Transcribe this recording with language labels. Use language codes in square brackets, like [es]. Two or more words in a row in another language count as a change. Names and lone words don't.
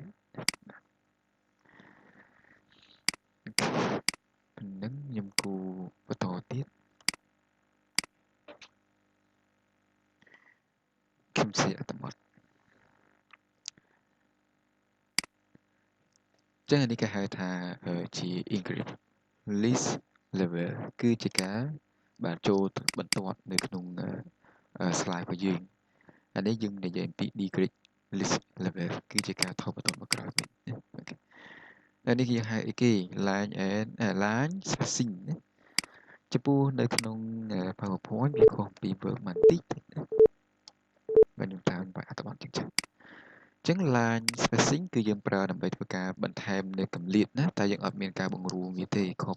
[km] ប៉ុណ្ណឹងខ្ញុំគូបន្តទៀតខ្ញុំសេអត្តបទចឹងអានេះគេហៅថាជា [en] increase list level [km] គឺជាការបាទចូលបន្ទាត់នៅក្នុង slide របស់យើងអានេះយើងនិយាយពី [en] decrease list level [km] គឺជាការ ថយបន្ទាត់មកក្រោយវិញណាអូខេហើយនេះយើងហៅអីគេ [en] line spacing [km] ណាចំពោះនៅក្នុង PowerPoint វាខុសពី Word បន្តិចណាបាទខ្ញុំតាមបែបអត្ថបទ ចឹងចឹង [en] line spacing [km] គឺយើងប្រើដើម្បីធ្វើការបន្ថែមនៅកម្រិតណាតែយើងអត់មានការបង្រួមវាទេខុស